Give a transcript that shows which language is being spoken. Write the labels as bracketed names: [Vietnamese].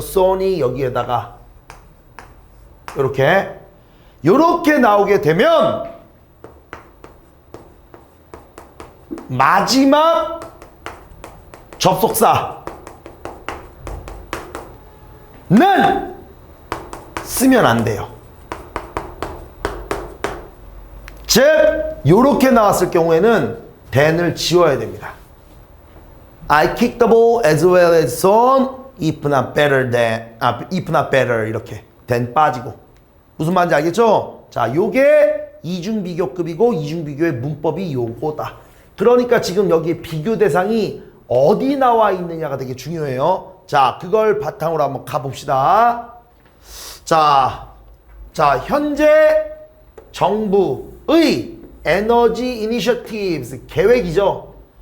[Korean] son이 여기에다가 요렇게 나오게 되면 마지막 접속사는 쓰면 안 돼요. 즉 요렇게 나왔을 경우에는 than을 지워야 됩니다. [English] I kicked the ball as well as Son, if not better than, if not better [Korean] 이렇게 [English] than [Korean] 빠지고. 무슨 말인지 알겠죠? 자, 요게 이중비교급이고 이중비교의 문법이 요거다. 그러니까 지금 여기 비교 대상이 어디 나와 있느냐가 되게 중요해요. 자, 그걸 바탕으로 한번 가봅시다. 자, 현재 정부의 에너지 이니셔티브스 계획이죠.